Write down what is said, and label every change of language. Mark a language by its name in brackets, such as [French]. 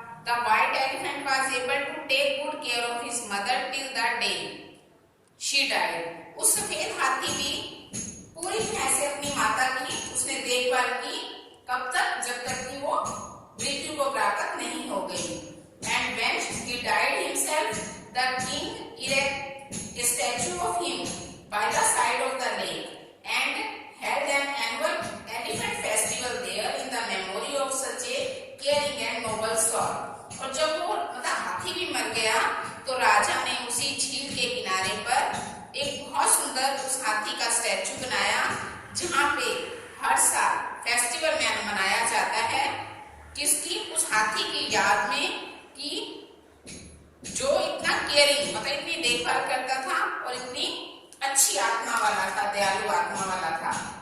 [English] The white elephant was able to take good care of his mother till the day she died. [Hindi] उस सफेद हाथी भी पूरी तरह से अपनी माता की उसने देखभाल की, कब तक? जब तक कि वो मृत्यु को प्राप्त नहीं हो गई। [English] And when he died himself, the king erected a statue of him by the side of the lake and held an annual elephant festival there in the memory of such a caring and noble soul. [Hindi] और जब वो हाथी भी मर गया तो राजा ने उसी झील के किनारे पर एक बहुत सुंदर उस हाथी का स्टैचू बनाया, जहाँ पे हर साल फेस्टिवल में मनाया जाता है किसकी? उस हाथी की याद में कि जो इतना केयरिंग इतनी देखभाल करता था और इतनी अच्छी आत्मा वाला था, दयालु आत्मा वाला था।